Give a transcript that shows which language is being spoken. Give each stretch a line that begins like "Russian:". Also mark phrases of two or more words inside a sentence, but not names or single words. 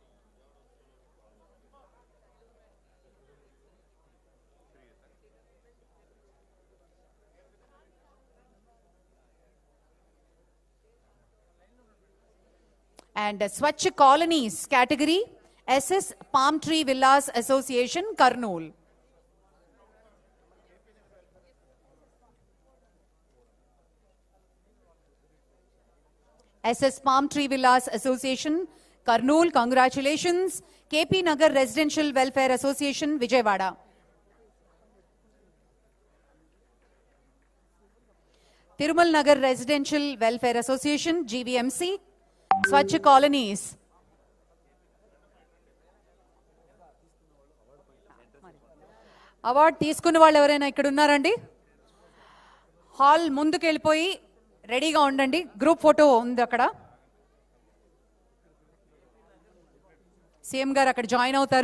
English: and Swachh colonies category SS Palm Tree Villas Association Kurnool. SS Palm Tree Villas Association Kurnool, congratulations. KP Nagar Residential Welfare Association, Vijayawada. Tirumal Nagar Residential Welfare Association, GVMC. Swachh Colonies.
Telugu: అవార్డు తీసుకున్న వాళ్ళు ఎవరైనా ఇక్కడ ఉన్నారండి? హాల్ ముందుకు వెళ్ళిపోయి రెడీగా ఉండండి.
English: group photo
Telugu: ఉంది అక్కడ. సీఎం గారు అక్కడ జాయిన్ అవుతారు.